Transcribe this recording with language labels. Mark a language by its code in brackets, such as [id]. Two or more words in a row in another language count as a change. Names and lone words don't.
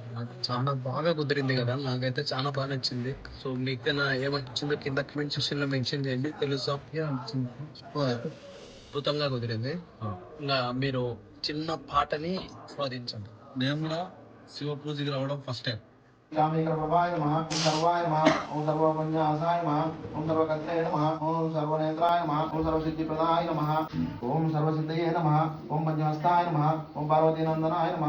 [te] నాకు చాలా బాగా కుదిరింది కదా, నాకైతే చాలా బాగా నచ్చింది. సో మీకు ఏమనిపించిందో కింద [en] comment section [te] లో మెన్షన్ చేయండి. తెలుసా అద్భుతంగా కుదిరింది. ఇంకా మీరు చిన్న పాటని స్వాదించండి. నేను కూడా శివ పూజకి రావడం [en] first time. [sa] कामिकर्मवाय नमः ओम सर्वाय नमः ओम सर्वपञ्चासाय नमः ओम सर्वकर्ते नमः ओम सर्वनेत्राय नमः ओम सर्वसिद्धिप्रदाय नमः ओम सर्वसिद्धये नमः ओम पंचहस्ताय नमः ओम पार्वतीनन्दनाय नमः